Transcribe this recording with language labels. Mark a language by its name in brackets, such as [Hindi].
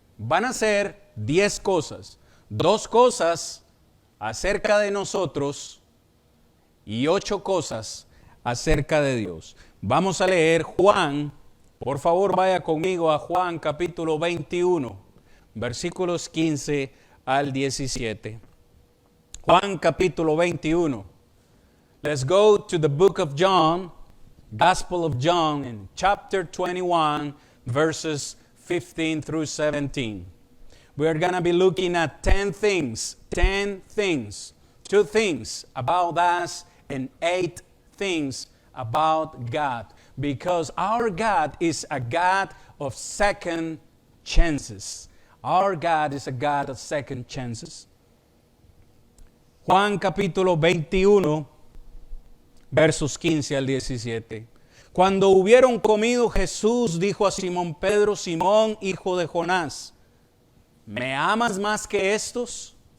[Spanish] Van a ser 10 cosas. 2 cosas acerca de nosotros y 8 cosas acerca de Dios. Vamos a leer Juan. Por favor, vaya conmigo a Juan capítulo 21, versículos 15 al 17. Juan capítulo 21. [English] Let's go to the book of John, Gospel of John, in chapter 21, verses 15 through 17. We are going to be looking at 10 things, 2 things about us and 8 things about God. Because our God is a God of second chances. Our God is a God of second chances. [Spanish] Juan capítulo 21, versos 15 al 17. Cuando hubieron comido, Jesús dijo a Simón Pedro: Simón, hijo de Jonás, ¿me amas más que estos?